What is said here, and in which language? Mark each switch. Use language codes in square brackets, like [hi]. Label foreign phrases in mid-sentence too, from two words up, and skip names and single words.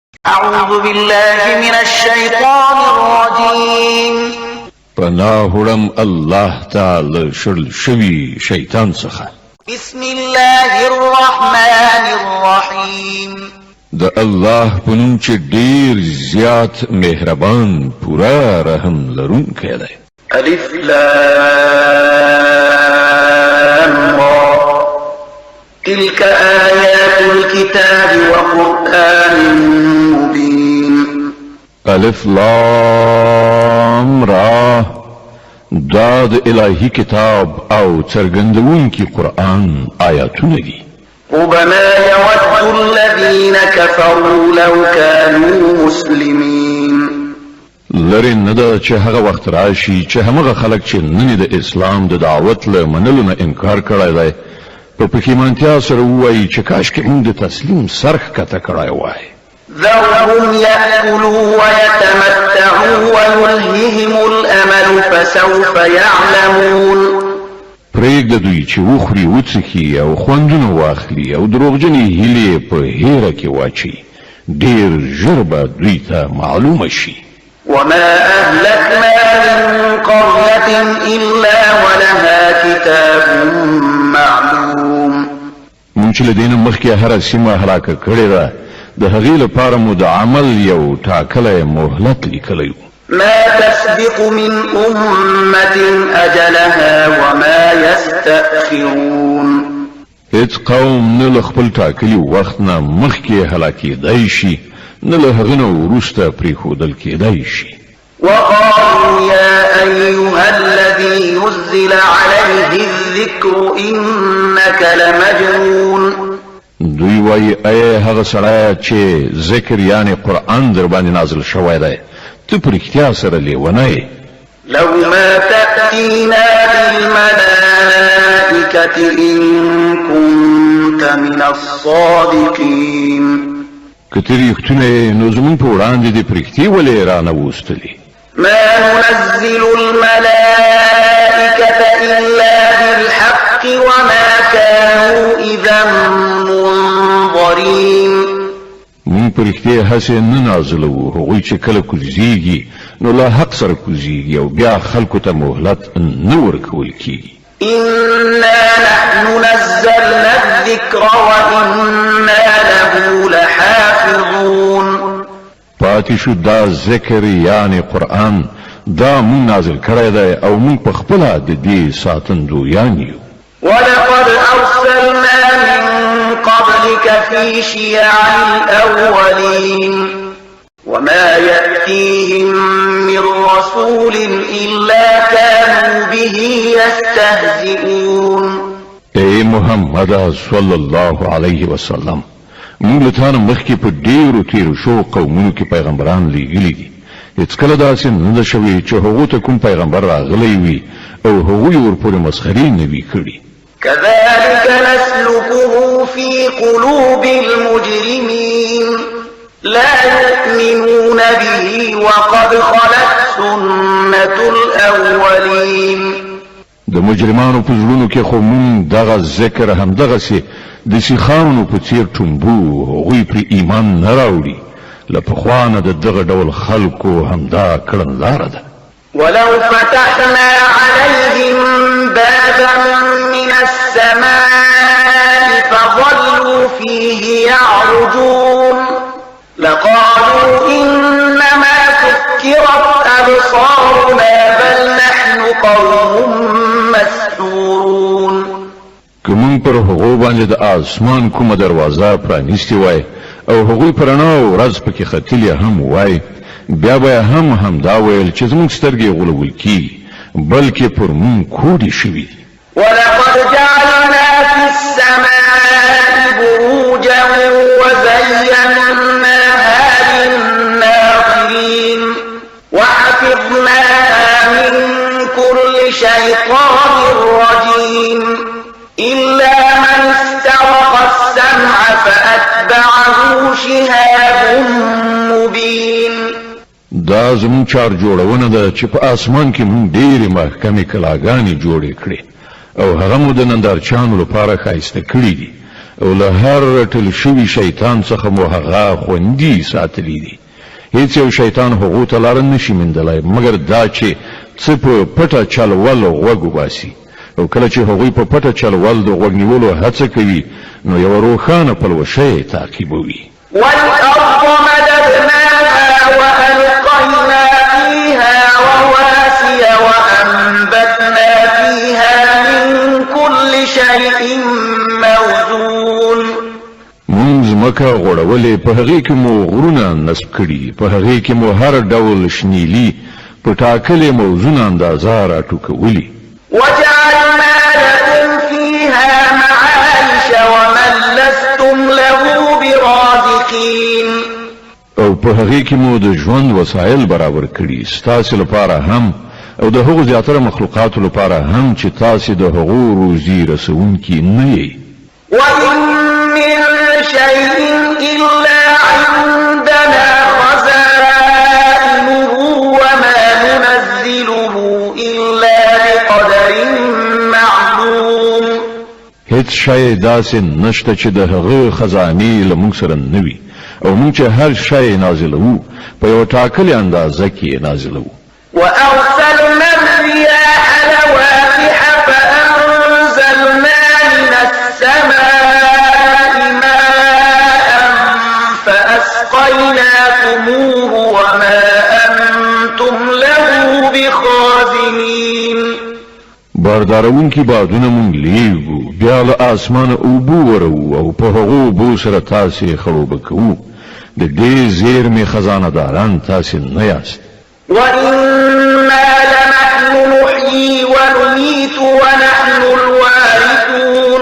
[ar] أعوذ بالله من الشيطان الرجيم [ps] پناهړم [ar] الله تعالی [ps] شړل شوی شیطان څخه. [ar] بسم الله الرحمن الرحيم [ps] د الله په نوم چې ډیر زیات مهربان پورا رحم لرونکی دی. [ar] ألف لام را تلك آيات الكتاب وقرآن مبين. [ps] الف لام را دا د الهی کتاب او څرګندونکي قرآن آیاتونه دي. [ar] ربما يود الذين كفروا لو كانوا مسلمين. [ps] لري نه دا چې هغه وخت راشي چې همغه خلک چې نن د اسلام د دعوت له منلو نه انکار کړی دی په پښیمانتیا سره وایي چې کاشکې موږ د تسلیم سرخ کته کړی وای. [ar] ذرهم يأكلوا ويتمتعوا ويلههم الأمل فسوف يعلمون. [ps] پرېږده دوی چې وخوري وڅښي او خوندونه واخلي او دروغجنې هیلې په هیره کې واچي. ډېر ژر به دوی ته معلومه شي. [ar] وما أهلكنا من قرية إلا ولها كتاب معلوم. [ps] مونږ چې له دې نه مخکې هره سیمه هلاکه کړې ده د هغې لپاره مو د عمل یو ټاکلی مهلت لیکلی و. [ar] ما تسبق من أمة أجلها وما يستأخرون. [ps] هیڅ قوم نه له خپل ټاکلي وخت نه مخکې هلاکېدی شي نه له هغه نه وروسته پرېښودل کېدی شي. [ar] وقالوا يا أيها الذي نزل عليه الذكر إنك لمجنون. [ps] دوی وایي ای هغه سړی چې ذکر یعنی قرآن در باندې نازل شوی دی ته په رښتیا سره لیونی یې. [ar] لو ما تأتينا بالملائكة إن كنت من الصادقين. [ps] که ته رښتونی نو زموږ په وړاندې دې په رښتې ولې رانهوستلې. [ar] ما ننزل الملائكة إلا بالحق وما كانوا إذا منظرين. [ps] مونږ په رښتیا هسې نه نازلوو هغوی چې کله کوزیږي نو له حق سره کوزیږي او بیا خلکو ته مهلت نه ورکول کیږي. [ar] إنا نحن نزلنا الذكر وإنا له لحافظون. [ps] پاتې شو دا ذکر یعنی قرآن دا مونږ نازل کړی دی او مونږ په خپله د دې ساتندویان یو. [ar] ولقد أرسلنا من قبلك في شيع الأولين وما يأتيهم من رسول إلا كانوا به يستهزئون. [ps] اے محمد [ar] صلی الله علیه وسلم [ps] موږ له تا نه مخکې په ډېرو تېرو شوو قومونو کې پیغمبران لیږلي دي. هېڅکله داسې نه ده شوې چې هغو ته کوم پیغمبر راغلی وي او هغوی ورپورې مسخرې نه وي کړي. [ar] كذلك نسلكه في قلوب المجرمين لا يؤمنون به وقد خلت سنة الأولين. [ps] د مجرمانو په زړونو کې خو مونږ دغه ذکر همدغسې د سیخانو په څېر ټومبو هغوی پرې ایمان نه راوړي. له پخوا نه د دغه ډول خلکو همدا کړنلاره ده. [ar] ولو فتحنا عليهم بابا من السماء فظلوا فيه يعرجون لقالوا إنما سكرت أبصارنا بل نحن قوم مسحورون. [ps] که مونږ پر هغو باندې د آسمان کومه دروازه پرانیستې وای او هغوی په رڼا ورځ پکې ختلې هم وای بیا به همدا ویل چې زموږ سترګې غولول کیږي بلکې پر مونږ کوډې شوي. [ar] ولقد جعلنا في السماء بروجا وزيناها للناظرين وحفظناها من كل شيطان رجيم إلا من استرق السمع فأتبعه شهاب مبين. [ps] دا زمون چار جوړونه ده چې په آسمان کې مونږ ډېرې محکمې کلاګانې جوړې کړې او هغه مو د نندارچیانو لپاره ښایسته کړي دي او له هر ټل شوي شیطان څخه مو هغه خوندي ساتلی دي. هیڅ یو شیطان هغو ته لاره نشي موندلی مګر دا چې څه په پټه چلول غوږ وباسي، او کله چې هغوی په پټه چلول د غوږ نیولو هڅه کوي نو یوه روښانه پلوشه یې تعقیبوي. [ar] والأرض مددناها وألقينا فيها رواسي وأنبتنا فيها من كل شيء موزون. [ps] مونږ ځمکه غوړولې، په هغې کې مو غرونه نصب کړي، په هغې کې مو هر ډول شنیلي په ټاکلې موزون اندازه راټوکولي. [ar] وجعلنا لكم فيها معايش ومن لستم له برازقين. [ps] او په هغې کې مو د ژوند وسایل برابر کړي ستاسې لپاره هم او د هغو زیاتره مخلوقاتو لپاره هم چې تاسې د هغو روزي رسونکي نه یئ. [ar] وإن من شيء إلا عندنا خزائنه وما ننزله إلا بقدر معلوم. [ps] هیڅ شی داسې نشته چې د هغه خزانې له موږ سره نه وي، او موږ چې هر شی نازلوو په یوه ټاکلې اندازه کې نازلوو. [ar] وأرسلنا الرياح لواقح فأنزلنا من السماء ماء فأسقيناكموه وما أنتم له بخازنين. [ps] باردارونکي بادونه مونږ لیږو، بیا له اسمانه اوبه ورو او په هغو اوبو سره تاسې خړوبه کوو. د دې زیرمې خزانه داران تاسې نه یاست. [ar] وإنا لنحن نحيي ونميت ونحن الوارثون.